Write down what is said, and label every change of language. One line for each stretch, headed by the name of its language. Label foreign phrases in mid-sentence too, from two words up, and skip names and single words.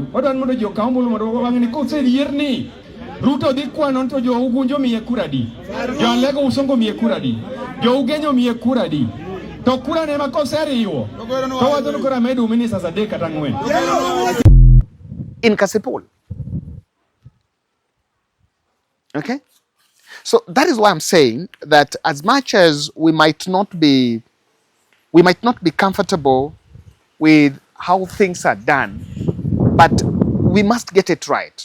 Luo (Kenya and Tanzania): Adwaro mondo ji okaw ombulu mondo wang'e ni koserier ni Ruto dhi kwano to jo ugunjo miye kuradi. Jo Alego Usongo miye kuradi. Jo Ugenyo miye kuradi. To kura ne makoseriwo. To wadhano kora medu ministers adek kata ang'wen. In Kasipul. Okay?
English: So that is why I'm saying that as much as we might not be comfortable with how things are done, but we must get it right.